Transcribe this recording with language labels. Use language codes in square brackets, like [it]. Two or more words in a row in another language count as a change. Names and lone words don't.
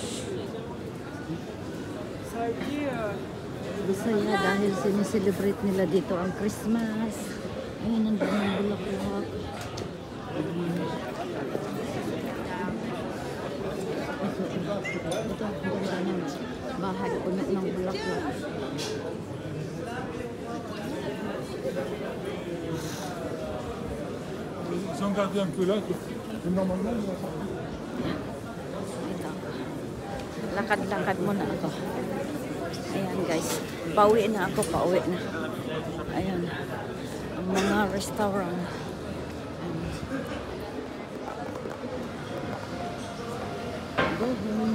[tl] Bisaya dahil sineselebrate nila dito ang Christmas. Ayun, ang daming bulaklak. Ito ang ganda ng bahay puno ng bulaklak. [fr] Ils ont gardé un peu là. Normalement, [tl] Lakad-lakad muna ako. Ayan guys, pauwi na ako, pauwi na. Ayan, ang mga restaurant. [en] Go home.